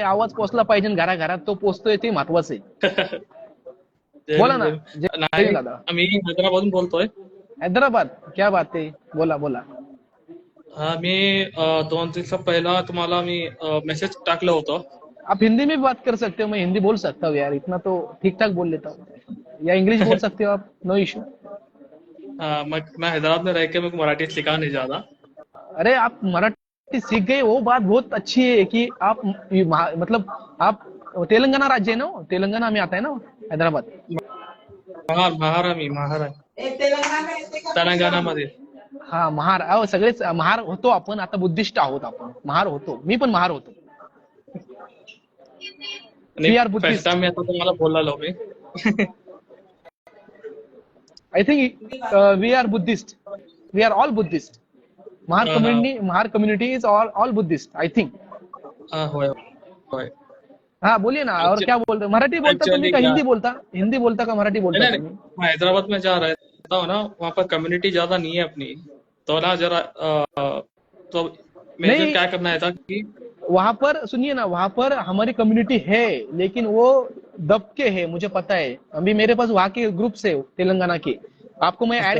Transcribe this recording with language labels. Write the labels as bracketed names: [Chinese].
[Marathi] आवाज पोचला पाहिजे घराघरात, तो पोचतोय ते महत्वाचं आहे. बोला ना. नाही, दादा मी हैदराबादून बोलतोय. हैदराबाद, [Hindi] क्या बात [Marathi] आहे, बोला. हा, मी 2 दिवसा पहिला तुम्हाला मी मेसेज टाकलं होतं. [Hindi] आप हिंदी में भी बात कर सकते हो, मैं हिंदी बोल सकता हूँ यार, इतना तो ठीक ठाक बोल लेता हूँ. या इंग्लिश बोल सकते हो आप, नो इशू. मैं हैदराबाद में रह के मेरे को मराठी सीखा नहीं ज्यादा. अरे आप मराठी सीख गए, वो बात बहुत अच्छी है कि आप मतलब आप तेलंगाना राज्य है ना, तेलंगाना में आता है ना हैदराबाद. [Marathi] महार तेलंगाना मध्ये. हा महार, सगळेच महार होतो आपण. आता बुद्धिस्ट आहोत आपण, महार होतो. मी पण महार होतो. [English] We are Buddhist. [Marathi] First time मी आता तुम्हाला बोललो मी. [English] I think we are Buddhist. We are all Buddhist. Mahar community is all Buddhist. I think. [Marathi] होय. [Hindi] हाँ बोलिए ना. और क्या बोलते? [Marathi] मराठी बोलता तुम्ही का हिंदी बोलता? हिंदी बोलता का मराठी बोलता? [Hindi] नहीं, मैं हैदराबाद में जहाँ रहता हूँ ना, वहाँ पर कम्युनिटी ज्यादा नहीं है अपनी, तो ना जरा तो मुझे क्या करना है था कि वहां पर सुनिए ना, वहां पर हमारी कम्युनिटी है, लेकिन वो दब के है, मुझे पता है। अभी मेरे पास वहां के ग्रुप से तेलंगाना के, आपको मैं ऐड